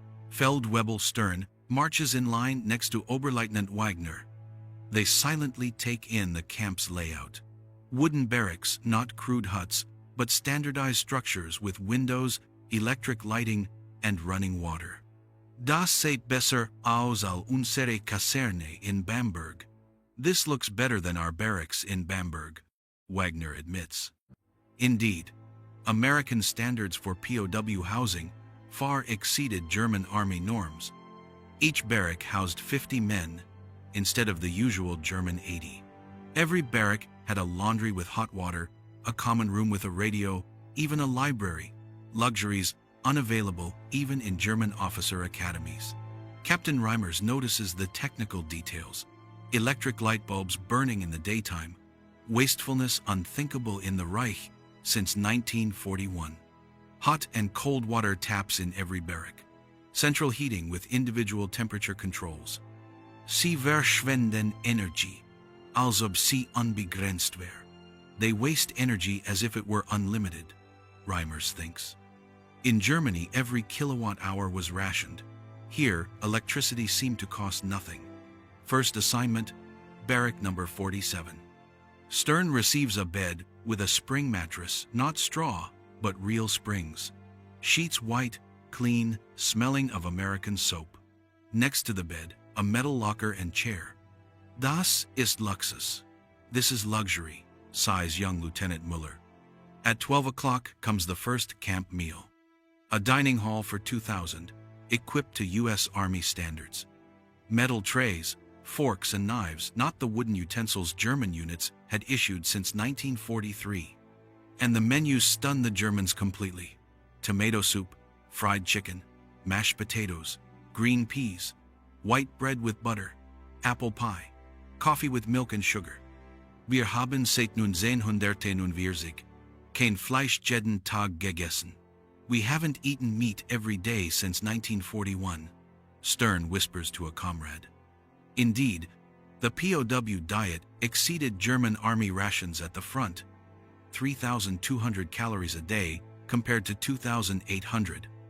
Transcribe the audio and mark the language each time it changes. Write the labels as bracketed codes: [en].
[en] Feldwebel Stern marches in line next to Oberleutnant Wagner. They silently take in the camp's layout. Wooden barracks, not crude huts, but standardized structures with windows, electric lighting, and running water. [de] Das sieht besser aus als unsere Kaserne in Bamberg. [en] This looks better than our barracks in Bamberg, Wagner admits. Indeed, American standards for POW housing far exceeded German army norms. Each barrack housed 50 men, instead of the usual German 80. Every barrack had a laundry with hot water, a common room with a radio, even a library, luxuries unavailable even in German officer academies. Captain Reimers notices the technical details: electric light bulbs burning in the daytime, wastefulness unthinkable in the Reich since 1941. Hot and cold water taps in every barrack. Central heating with individual temperature controls. [de] Sie verschwenden Energie, als ob sie unbegrenzt wäre. [en] They waste energy as if it were unlimited, Reimers thinks. In Germany, every kilowatt hour was rationed. Here, electricity seemed to cost nothing. First assignment, barrack number 47. Stern receives a bed with a spring mattress, not straw, but real springs. Sheets white, clean, smelling of American soap. Next to the bed, a metal locker and chair. [de] Das ist Luxus. [en] This is luxury, sighs young Lieutenant Muller. At 12 o'clock comes the first camp meal. A dining hall for 2,000, equipped to U.S. Army standards. Metal trays, forks and knives, not the wooden utensils German units had issued since 1943. And the menus stunned the Germans completely. Tomato soup, fried chicken, mashed potatoes, green peas, white bread with butter, apple pie, coffee with milk and sugar. [de] Wir haben seit 1940 kein Fleisch jeden Tag gegessen. [en] We haven't eaten meat every day since 1941, Stern whispers to a comrade. Indeed, the POW diet exceeded German army rations at the front, 3,200 calories a day compared to 2,800.